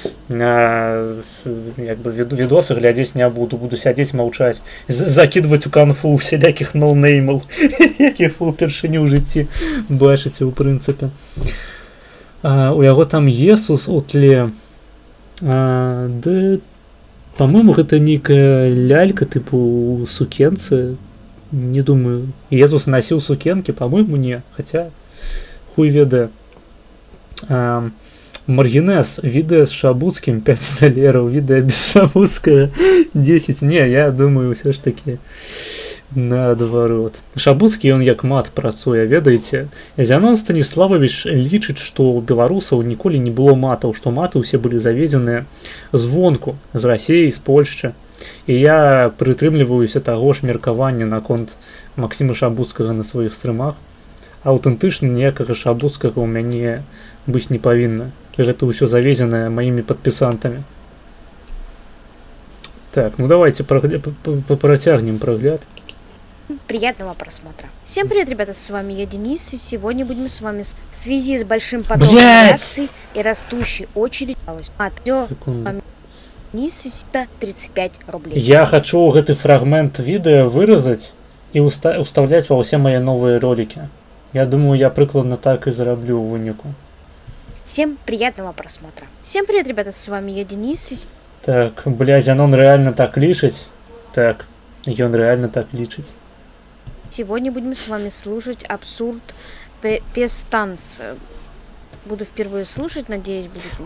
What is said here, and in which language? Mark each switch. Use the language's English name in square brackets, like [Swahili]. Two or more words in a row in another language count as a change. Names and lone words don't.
[Belarusian] Як бы відосы глядзець не буду, буду сядзець маўчаць, закидваць у канфу всялякіх ноунеймаў, якіх вы ўпершыню ў жыцці бачыце, у прынцыпе. У яго там Jesús у тле. [Russian] Да, по-моему, [Belarusian] гэта нейкая лялька типу у сукенцы. [Russian] Не думаю. Jesús носил сукенки, по-моему, не. Хотя хуй ведае. [Belarusian] Маргинес, відэа з Шабуцкім 5 далераў, відэа без Шабуцкага 10. Не, я думаю, все ж таки наадварот. Шабуцкі ён як мат працуе, ведаеце. Зянон Станіславович лічыць, што ў беларусаў ніколі не было матаў, што маты ўсе былі заведзеныя звонку, з Расіі, з Польшчы. І я прытрымліваюся таго ж меркавання наконт Максіма Шабуцкага на сваіх стрымах. Аўтэнтычна ніякага Шабуцкага ў мяне быць не павінна. Гэта ўсё завезенае маімі падпісантамі. Так, ну [Ukrainian] давайте протягнем прогляд. [Russian] Приятного просмотра. Всем привет, ребята, с вами я, Денис, и сегодня будем с вами в связи с большим потоком реакций и растущей очередью. Денис, 35 рублей. [Belarusian] Я хочу гэты фрагмент відэа выразаць і уставляць ва ўсе мае новыя ролики. Я думаю, я прыкладна так і зараблю ў выніку. [Russian] Всем приятного просмотра. Всем привет, ребята, с вами я, Денис. И Так, блядь, он реально так лишить. Так, и он реально так лишить. сегодня будем с вами слушать абсурд Пестанс. Буду впервые слушать, надеюсь, будет интересно.